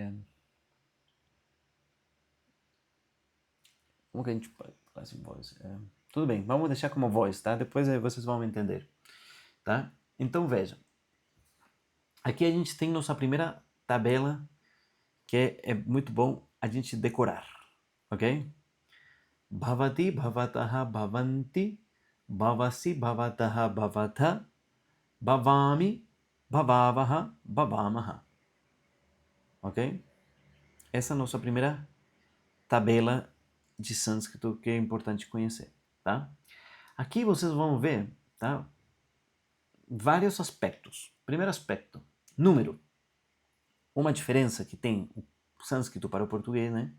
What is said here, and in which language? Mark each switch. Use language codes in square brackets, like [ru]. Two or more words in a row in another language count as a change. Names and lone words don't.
[pt] Como que a gente pode falar assim, voz? Tudo bem, vamos deixar como voz, tá? Depois vocês vão entender, tá? Então veja. Aqui a gente tem nossa primeira tabela, que é muito bom a gente decorar, ok? [sa] Bhavati, bhavataha, bhavanti, bhavasi, bhavataha, bhavatha, bhavami, bhavavaha, bhavamaha. [pt] Ok? Essa é a nossa primeira tabela de sânscrito que é importante conhecer, tá? Aqui vocês vão ver, tá? Vários aspectos. Primeiro aspecto, número. Uma diferença que tem o sânscrito para o português, né?